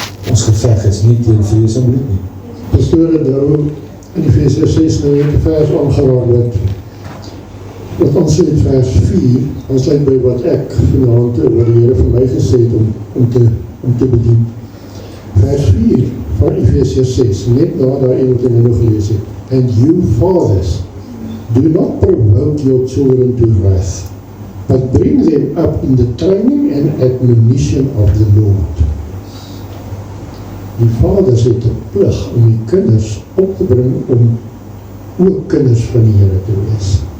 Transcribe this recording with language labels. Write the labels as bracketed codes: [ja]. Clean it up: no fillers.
[af] Ons geveg is nie teen vrees en bloed nie. Pastoor het nou in Efesiërs 6 nou net 'n vers aangeraak wat ons sê in vers 4, ons sluit by wat ek vanaand oor die Here vir my gesê het om te bedien. Vers 4 van Efesiërs 6, net na daai wat ek nou gelees het. [en] And you fathers, do not provoke your children to wrath, but bring them up in the training and admonition of the Lord. [af] Die vaders het 'n plig om die kinders op te bring om ook kinders van die Here te wees.